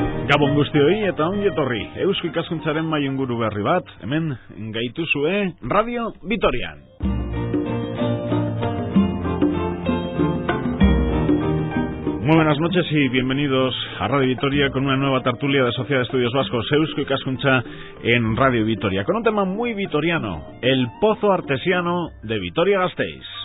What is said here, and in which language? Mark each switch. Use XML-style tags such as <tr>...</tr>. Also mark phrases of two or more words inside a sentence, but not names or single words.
<eu>Gabon guztioi eta ongi etorri. Eusko Ikaskuntzaren mailinguru berri bat, hemen gaituzue Radio Vitorian.</eu> <es>Muy buenas noches y bienvenidos a Radio Vitoria con una nueva tertulia de Sociedad de Estudios Vascos Eusko Ikaskuntza en Radio Vitoria, con un tema muy vitoriano, el pozo artesiano de Vitoria-Gasteiz.</es>